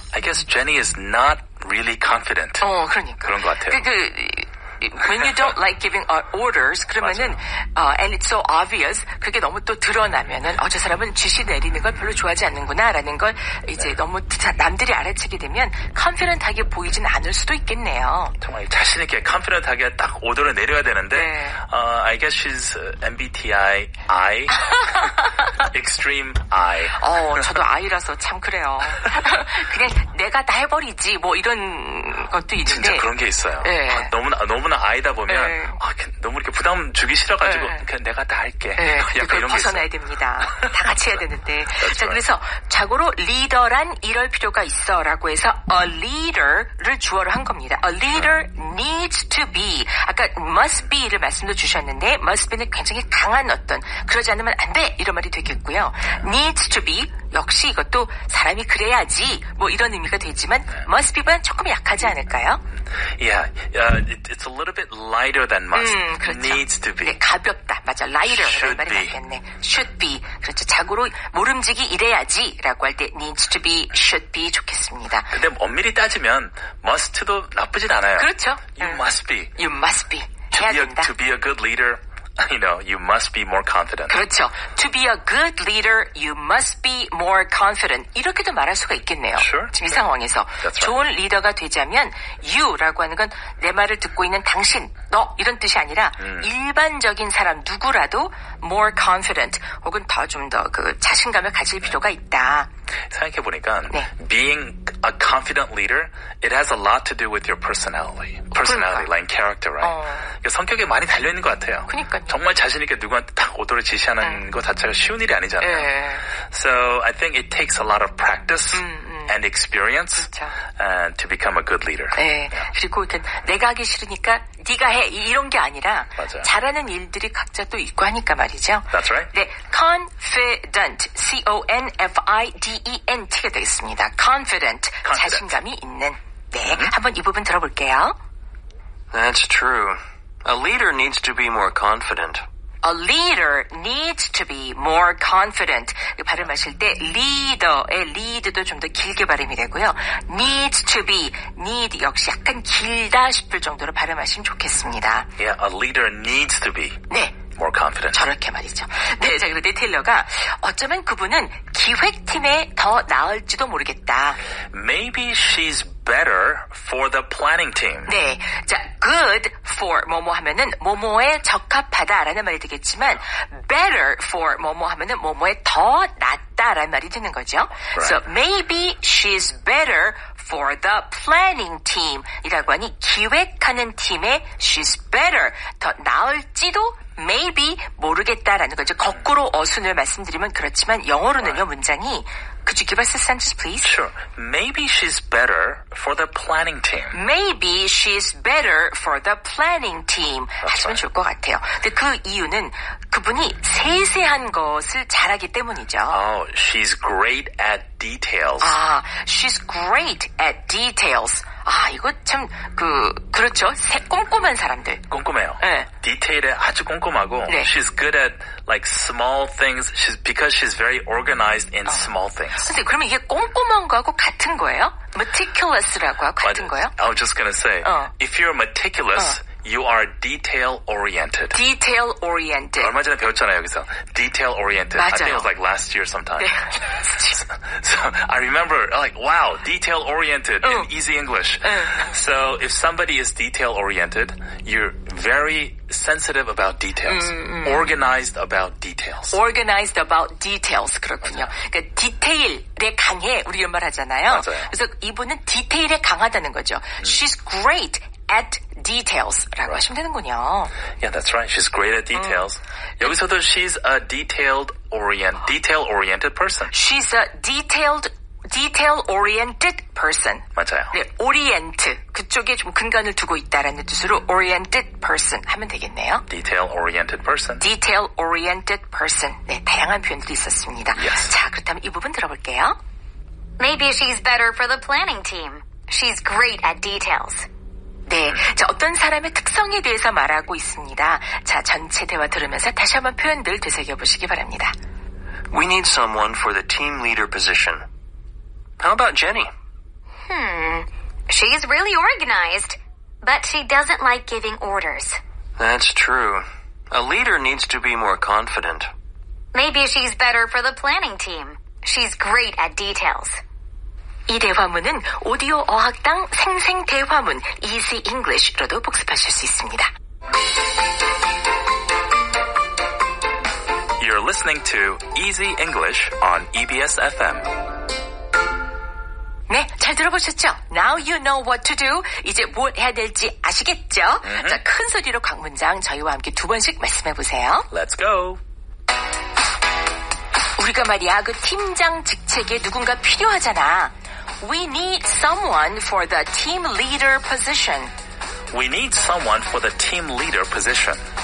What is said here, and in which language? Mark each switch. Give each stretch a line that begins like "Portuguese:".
English: I guess Jenny is not really confident.
Korean: 그러니까. 그런 것 같아요.
English: When you don't like giving orders,
Korean: 그러면은,
English: and it's so obvious,
Korean: 그게 너무 또 드러나면은, 저 사람은 지시 내리는 걸 별로 좋아하지 않는구나, 라는 걸 이제 너무 남들이 알아채게 되면, confident하게 보이진 않을 수도 있겠네요. 정말 자신있게 confident하게 딱 오더를 내려야 되는데,
English: I guess she's MBTI I, extreme I.
Korean: 저도 I라서 참 그래요. 그냥 내가 다 해버리지, 뭐 이런 것도 있는데. 진짜 그런 게 있어요. 네. 너무나 아이다 보면 너무 이렇게 부담 주기 싫어가지고 그냥 내가 다 할게. 약간 이런 게 벗어나야 됩니다. 다 같이 해야 되는데. 자, 그래서 자고로 리더란 이럴 필요가 있어라고 해서 a leader를 주어로 한 겁니다.
English: A leader needs to be.
Korean: 아까
English: must be
Korean: 를 말씀도 주셨는데 must be는 굉장히 강한 어떤 그러지 않으면 안 돼 이런 말이 되겠고요.
English: needs to be
Korean: 역시 이것도 사람이 그래야지 뭐 이런 의미가 되지만 must be보다는 조금 약하지 않을까요?
English: Yeah, it's a little bit lighter than must.
Korean: 그렇죠.
English: Needs to be.
Korean: 네, 가볍다. 맞아. lighter.
English: Should
Korean: 말이
English: be.
Korean: 맞겠네.
English: should be.
Korean: 그렇죠. 자고로 모름지기 이래야지 라고 할 때
English: needs to be, should be
Korean: 좋겠습니다. 근데 엄밀히 따지면 must도 나쁘진 않아요. 그렇죠.
English: You must be. You must be.
Korean: 해야 된다.
English: To be a good leader, you must be more confident.
Korean: 그렇죠.
English: To be a good leader, you must be more confident.
Korean: 이렇게도 말할 수가 있겠네요.
English: Sure.
Korean: 지금 이 상황에서.
English: That's right.
Korean: 좋은 리더가 되자면 you라고 하는 건 내 말을 듣고 있는 당신, 너 이런 뜻이 아니라 일반적인 사람 누구라도
English: more confident
Korean: 혹은 더 좀 더 그 자신감을 가질 필요가 있다.
English: 생각해보니까 being a confident leader, it has a lot to do with your personality, like character, right?
Korean: 성격에 많이 달려있는 것 같아요. 그러니까요. 정말 자신있게 누구한테 딱 오더를 지시하는 것 자체가 쉬운 일이 아니잖아요.
English: So I think it takes a lot of practice and experience to become a good leader.
Korean: 네. 그리고 내가 하기 싫으니까 네가 해 이런 게 아니라 맞아요. 잘하는 일들이 각자 또 있고 하니까 말이죠.
English: That's right.
Korean: 네, confident, C-O-N-F-I-D-E-N-T가 되겠습니다. confident. 자신감이 있는. 네, 한번 이 부분 들어볼게요.
English: That's true. A leader needs to be more confident. A leader needs to be more confident.
Korean: 발음하실 때 leader의 lead도 좀 더 길게 발음이 되고요.
English: needs to be,
Korean: need 역시 약간 길다 싶을 정도로 발음하시면 좋겠습니다.
English: Yeah, a leader needs to be.
Korean: 네.
English: More confident.
Korean: 저렇게 말이죠. 네, 자, 그런데 테일러가 어쩌면 그분은 기획팀에 더 나을지도 모르겠다.
English: Maybe she's better for the planning team.
Korean: 네, 자,
English: good for
Korean: 뭐뭐 하면은 뭐뭐에 적합하다라는 말이 되겠지만
English: better for
Korean: 뭐뭐 하면은 뭐뭐에 더 낫다라는 말이 되는 거죠.
English: Right. So maybe she's better for the planning team
Korean: 이라고 하니 기획하는 팀에
English: she's better
Korean: 더 나을지도
English: maybe
Korean: 모르겠다라는 거죠. 거꾸로 어순을 말씀드리면 그렇지만 영어로는요 문장이
English: Could you give us a sentence, please? Sure. Maybe she's better for the planning team. Maybe she's better for the planning team.
Korean: 하시면 좋을 것 같아요. 근데 그 이유는 그분이 세세한 것을 잘하기 때문이죠.
English: Oh, she's great at details.
Korean: 아,
English: she's great at details.
Korean: 아, 이거 참, 그렇죠. 꼼꼼한 사람들. 꼼꼼해요. 네. 디테일에 아주 꼼꼼하고 네.
English: she's good at like small things because she's very organized in small things.
Korean: 근데 그러면 이게 꼼꼼한 거하고 같은 거예요? meticulous라고 하고 같은 거예요?
English: I was just going to say, if you're meticulous, you are detail oriented. detail oriented.
Korean: 얼마 전에 배웠잖아요, 여기서.
English: detail oriented.
Korean: 맞아요.
English: I think it was like last year sometime.
Korean: 네.
English: So I remember like, wow, detail oriented in easy English. So if somebody is detail oriented, you're very sensitive about details. Organized about details. organized about details.
Korean: 그렇군요. 그러니까 디테일에 강해 우리 연말 하잖아요. 맞아요. 그래서 이분은 디테일에 강하다는 거죠.
English: She's great at details
Korean: 라고 하시면 되는군요.
English: Yeah, that's right. She's great at details.
Korean: 여기서도
English: she's a detail-oriented person. She's a detail-oriented person.
Korean: 맞아요. 네, orient. 그쪽에 좀 근간을 두고 있다라는 뜻으로
English: oriented person
Korean: 하면 되겠네요.
English: Detail-oriented person. detail-oriented person.
Korean: 네, 다양한 표현들이 있었습니다.
English: Yes.
Korean: 자, 그렇다면 이 부분 들어볼게요.
English: Maybe she's better for the planning team. She's great at details.
Korean: 네, 자, 어떤 사람의 특성에 대해서 말하고 있습니다. 자, 전체 대화 들으면서 다시 한번 표현들 되새겨보시기 바랍니다.
English: We need someone for the team leader position. How about Jenny? She's really organized, but she doesn't like giving orders. That's true. A leader needs to be more confident. Maybe she's better for the planning team. She's great at details.
Korean: 이 대화문은 오디오 어학당 생생 대화문 Easy English로도 복습하실 수 있습니다.
English: You're listening to Easy English on EBS FM.
Korean: 네, 잘 들어보셨죠?
English: Now you know what to do.
Korean: 이제 뭘 해야 될지 아시겠죠? 자, 큰 소리로 각 문장 저희와 함께 두 번씩 말씀해 보세요.
English: Let's go.
Korean: 우리가 말이야 그 팀장 직책에 누군가 필요하잖아.
English: We need someone for the team leader position. We need someone for the team leader position.